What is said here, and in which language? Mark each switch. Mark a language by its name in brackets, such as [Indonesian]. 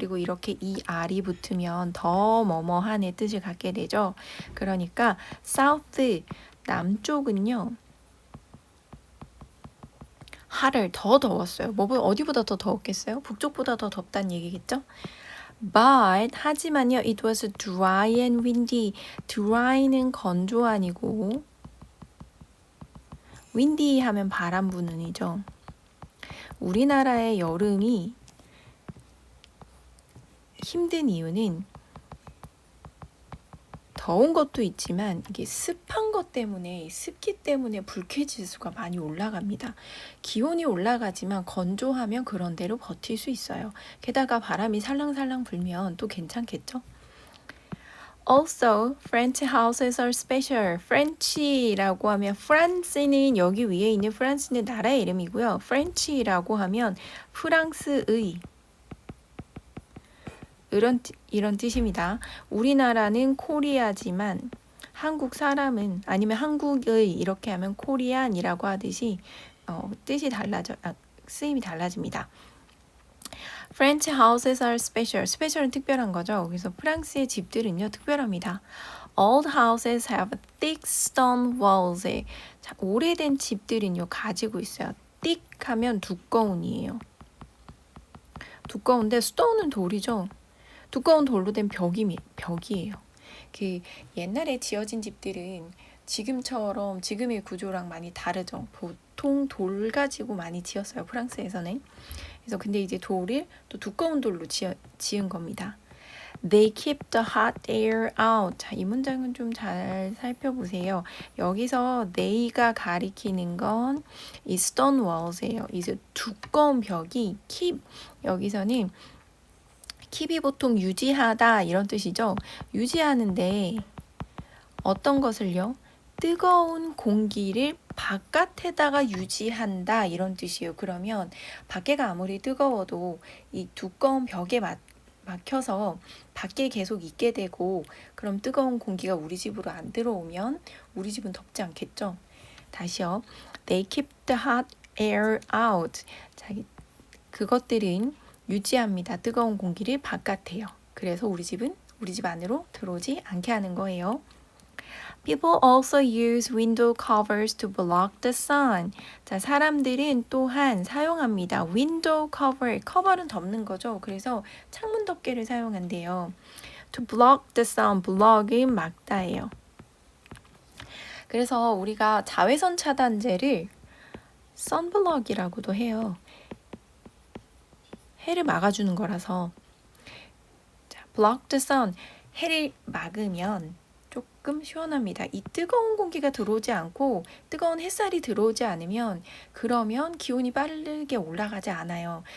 [Korean] 그리고 이렇게 ER이 붙으면 더 뭐뭐한의 뜻을 갖게 되죠. 그러니까 south 남쪽은요 hotter 더 더웠어요. 어디보다 더 더웠겠어요? 북쪽보다 더 덥다는 얘기겠죠? [English] But [Korean] 하지만요 [English] it was dry and windy. [Korean] dry는 건조 아니고 windy 하면 바람 부는 이죠. 우리나라의 여름이 힘든 이유는 더운 것도 있지만 이게 습한 것 때문에 습기 때문에 불쾌지수가 많이 올라갑니다. 기온이 올라가지만 건조하면 그런 대로 버틸 수 있어요. 게다가 바람이 살랑살랑 불면 또 괜찮겠죠? [English] Also, French houses are special. [Korean] French라고 하면 프랑스는 여기 위에 있는 프랑스는 나라의 이름이고요. French라고 하면 프랑스의 이런 뜻입니다. 우리나라는 코리아지만 한국 사람은 아니면 한국의 이렇게 하면 코리안이라고 하듯이 뜻이 쓰임이 달라집니다. [English] French houses are special. [Korean] special은 특별한 거죠. 그래서 프랑스의 집들은요 특별합니다. [English] Old houses have thick stone walls. [Korean] 자, 오래된 집들은요 가지고 있어요. thick 하면 두꺼운이에요. 두꺼운데 stone은 돌이죠. 두꺼운 돌로 된 벽이에요. 그 옛날에 지어진 집들은 지금처럼 지금의 구조랑 많이 다르죠. 보통 돌 가지고 많이 지었어요. 프랑스에서는. 그래서 근데 이제 돌을 또 두꺼운 돌로 지은 겁니다. [English] They keep the hot air out. [Korean] 자, 이 문장은 좀 잘 살펴보세요. 여기서 they가 가리키는 건 이 stone walls예요. 이제 두꺼운 벽이 keep, 여기서는 keep이 보통 유지하다 이런 뜻이죠. 유지하는데 어떤 것을요? 뜨거운 공기를 바깥에다가 유지한다 이런 뜻이에요. 그러면 밖에가 아무리 뜨거워도 이 두꺼운 벽에 막혀서 밖에 계속 있게 되고, 그럼 뜨거운 공기가 우리 집으로 안 들어오면 우리 집은 덥지 않겠죠? 다시요. [English] They keep the hot air out. [Korean] 자, 그것들은 유지합니다. 뜨거운 공기를 바깥에요. 그래서 우리 집 안으로 들어오지 않게 하는 거예요. [English] People also use window covers to block the sun. [Korean] 자, 사람들은 또한 사용합니다. window cover, 커버는 덮는 거죠. 그래서 창문 덮개를 사용한대요. [English] To block the sun, block은 [Korean] 막다예요. 그래서 우리가 자외선 차단제를 sunblock이라고도 해요. 해를 막아주는 거라서. 자, [English] block the sun, [Korean] 해를 막으면 조금 시원합니다. 이 뜨거운 공기가 들어오지 않고 뜨거운 햇살이 들어오지 않으면 그러면 기온이 빠르게 올라가지 않아요.